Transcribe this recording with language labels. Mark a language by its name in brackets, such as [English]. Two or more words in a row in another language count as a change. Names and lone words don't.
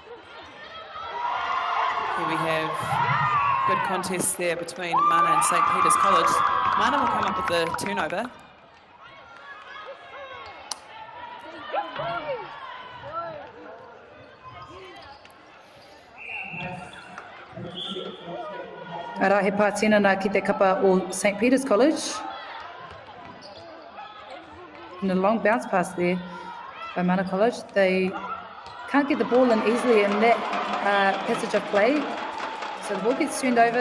[English] Here we have good contest there between Mana and St. Peter's College. Mana will come up with the turnover. [Māori] Ara he pātena nā ki te kapa o St. Peter's College. [English] And a long bounce pass there by Mana College. They can't get the ball in easily in that passage of play. So the ball gets turned over.